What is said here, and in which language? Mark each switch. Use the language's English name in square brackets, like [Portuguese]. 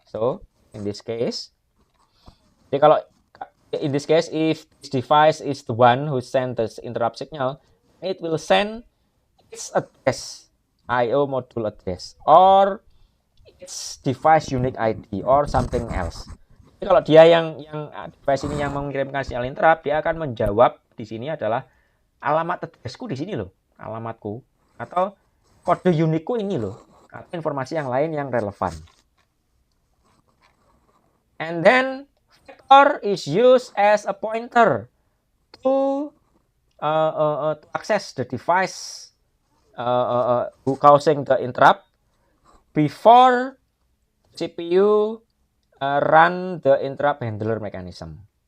[English] So in this case, if this device is the one who sent this interrupt signal, it will send its address, I/O module address, or its device unique ID or something else. [Indonesian] Jadi kalau dia yang device ini yang mengirimkan sinyal interrupt, dia akan menjawab di sini adalah alamat addressku di sini loh, alamatku, atau kode unikku ini loh, atau informasi yang lain yang relevan. [English] And then vector is used as a pointer to access the device who causing the interrupt before CPU run the interrupt handler mechanism.